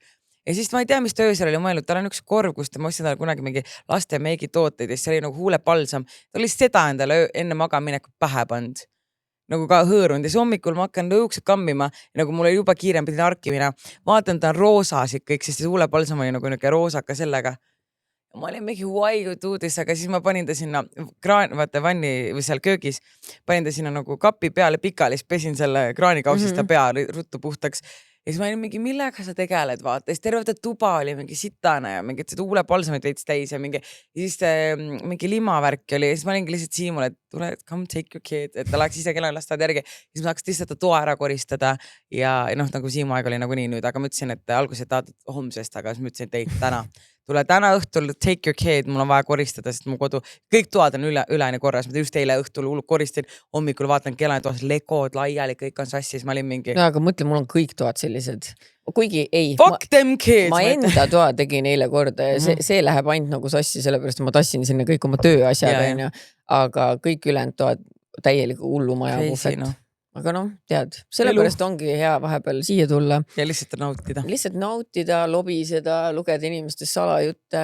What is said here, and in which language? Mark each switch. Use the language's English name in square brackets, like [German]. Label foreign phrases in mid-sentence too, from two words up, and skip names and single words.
[Estonian] Ja siis ma ei tea, mis ta öösel oli mõelnud, tal on üks korv, kus ta ostsin talle kunagi mingi laste meigitooteid ja siis oli nagu huulepalsam. Ta oli seda endale enne magamineku pähe pand. Nagu ka hõõrunud ja siis hommikul ma hakkan lõuksed kammima ja nagu mul oli juba kiirem pidin arkimina. Vaatan, ta on roosasid kõik, sest huulepalsam oli nagu niuke roosaka sellega. [English] Ja ma olin mingi why you do this, [Estonian] aga siis ma panin ta sinna vaata vanni või seal köögis, panin ta sinna nagu kapi peale pikali, siis pesin selle kraanikausist ta pea ruttu puhtaks. Ja siis ma olin mingi, millega sa tegeled, vaata. Ja siis terve tuba oli mingi sitane ja mingi huulepalsamid veits täis ja siis mingi limavärk oli. Ja siis ma olingi lihtsalt Siimule, et tule, [English] come take your kid, [Estonian] et ta läheks ise kellel lastad järgi. Ja siis ma hakkas lihtsalt toa ära koristada ja noh, nagu Siimu aeg oli nagu nii nüüd, aga ma ütlesin, et alguses tahad homsest, aga siis ma ütlesin, et ei, täna. Tule täna õhtul, [English] take your kid, [Estonian] mul on vaja koristada, sest mu kodu, kõik toad on üleni korras. Ma just eile õhtul koristin, hommikul vaatan Kelani toas legod laiali, kõik on sassis, ma olin mingi. No, aga mõtle, mul on kõik toad sellised. Kuigi ei, [English] fuck them kids. [Estonian] Ma enda toa tegin eile korda ja see läheb ainult nagu sassi, sellepärast ma tassin sinna kõik oma tööasjad, aga kõik ülejäänud toad täieliku hullumaja puhvet. No. Aga noh, tead, sellepärast ongi hea vahepeal siia tulla. Ja lihtsalt nautida. Lihtsalt nautida, lobiseda, lugeda inimestest salajutte.